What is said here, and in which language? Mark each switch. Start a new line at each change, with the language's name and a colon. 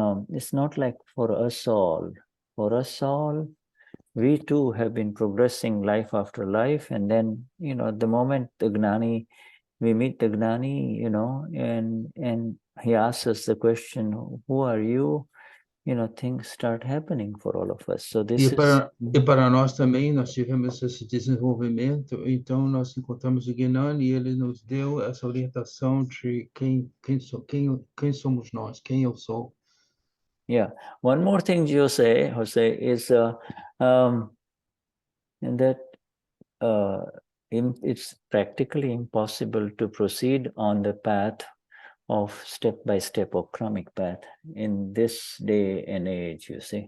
English: It's not like for us all. For us all, we too have been progressing life after life, and then the moment we meet the Gnani, and he asks us the question, "Who are you?" Things start happening for all of us. So this
Portuguese: E para nós também, nós tivemos esse desenvolvimento, então nós encontramos o Gnani e ele nos deu essa orientação de quem somos nós, quem eu sou.
English: Yeah. One more thing, Jose, is that it's practically impossible to proceed on the path of step-by-step or karmic path in this day and age, you see.